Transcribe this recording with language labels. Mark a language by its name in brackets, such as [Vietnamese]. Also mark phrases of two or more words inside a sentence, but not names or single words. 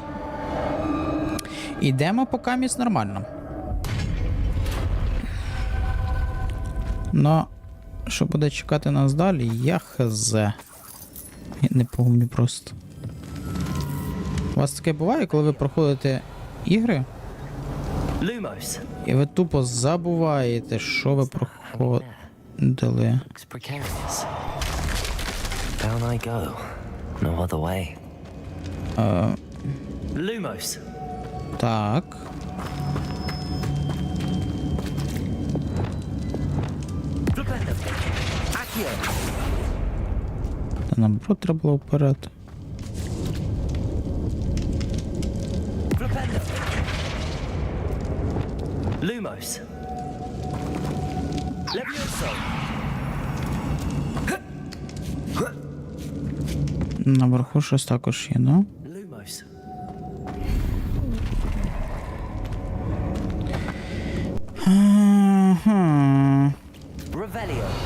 [Ukrainian] Ідемо поки міць нормально. Но що буде чекати нас далі, я хз. Я не пам'ятаю просто. У вас таке буває, коли ви проходите ігри? Lumos. І ви тупо забуваєте, що ви проходили. [English] Looks precarious. Down I go. No other way. [Ukrainian] Lumos. Так. Flipendo. Accio. Та наоборот треба було вперед. Flipendo. Lumos. Levioso. Наверху щось також є, ну? Lumos. Ага. Revelio.